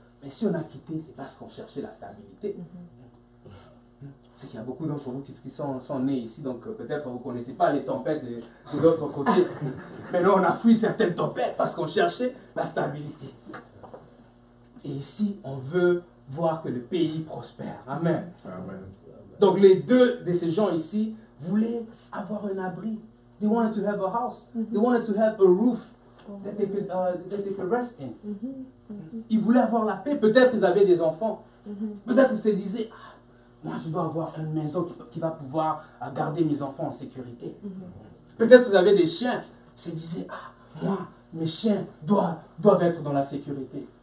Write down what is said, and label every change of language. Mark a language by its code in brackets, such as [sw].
[fr] Mais si on a quitté, c'est parce qu'on cherchait la stabilité. C'est qu'il y a beaucoup d'entre vous qui sont nés ici, donc peut-être vous ne connaissez pas les tempêtes de l'autre côté. Mais là, on a fui certaines tempêtes parce qu'on cherchait la stabilité. Et ici, on veut voir que le pays prospère. Amen. Amen. Donc les deux de ces gens ici voulaient avoir un abri. [en] They wanted to have a house. They wanted to have a roof that they could rest in. [fr] Ils voulaient avoir la paix. Peut-être ils avaient des enfants. Peut-être ils se disaient, moi je dois avoir une maison qui va pouvoir garder mes enfants en sécurité. Peut-être ils avaient des chiens. Ils se disaient, moi, mes chiens doivent être dans la sécurité.